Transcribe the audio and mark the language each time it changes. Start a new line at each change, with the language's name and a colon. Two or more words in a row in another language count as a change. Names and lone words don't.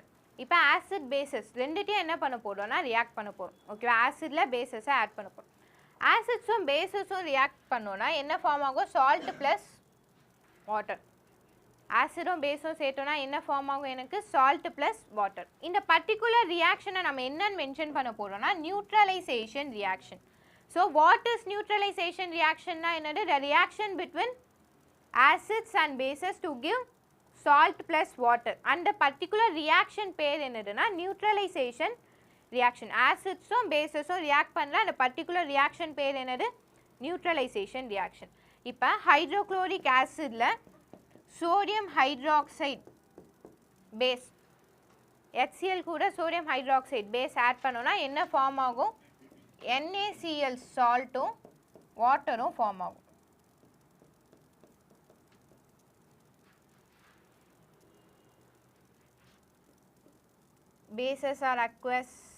Tamil: இப்போ
English: acid bases
Tamil: ரெண்டுத்தையும் என்ன பண்ண போறோம்னா ரியாக்ட் பண்ண போறோம். ஓகேவா? ஆசிட்ல பேசஸை ஆட் பண்ண போறோம். ஆசிட்ஸும் பேசஸும் ரியாக்ட் பண்ணோம்னா என்ன ஃபார்ம் ஆகும்?
English: salt plus water.
Tamil: ஆசிடும் பேஸும் சேர்த்தோம்னா என்ன ஃபார்ம் ஆகும்?
English: எனக்கு salt plus water.
Tamil: இந்த
English: particular reaction
Tamil: நம்ம என்னன்னு மென்ஷன் பண்ண போறோம்னா
English: neutralization reaction. So what is neutralization reaction என்னது? The reaction between acids and bases to give salt plus water. And the particular reaction
Tamil: பேர் என்னதுன்னா
English: neutralization reaction.
Tamil: acids உம் bases உம் react பண்ணல, அந்த particular reaction பேர் என்னது?
English: neutralization reaction.
Tamil: இப்போ
English: hydrochloric acidல sodium hydroxide base HCl
Tamil: கூட
English: sodium hydroxide base add
Tamil: பண்ணோம்னா என்ன ஃபார்ம் ஆகும்? NaCl saltம் வாட்டரும் ஃபார்ம் ஆகும்.
English: Bases are aqueous.